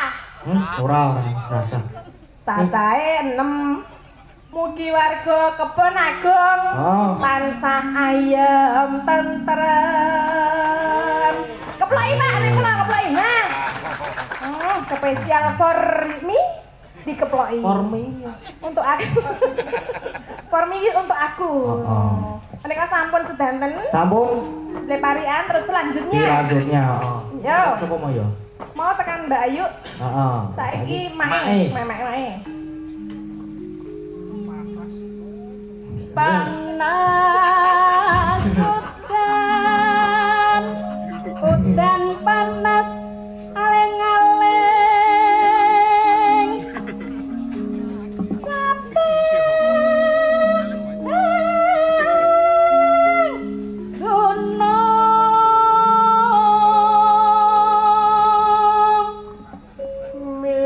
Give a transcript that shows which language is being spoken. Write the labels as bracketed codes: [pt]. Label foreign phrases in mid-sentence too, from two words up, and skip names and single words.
[jv] Ora rasa. Cacahe 6. Mugi warga kebon agung Oh. tansah ayem tentrem. Keploki Pak, nek kula keploki. Nah. Spesial [en] for me [jv] dikeploki. [en] For me. [id] Untuk aku. [en] For me [id] untuk aku. [jv] Nek sampun sedanten. Sampun. Leparian terus selanjutnya. Selanjutnya, Yo. Sapa mau ya? Mau tekan Mbak Ayu. Heeh. Saiki mae. Panas udan panas aleng-aleng capek gunung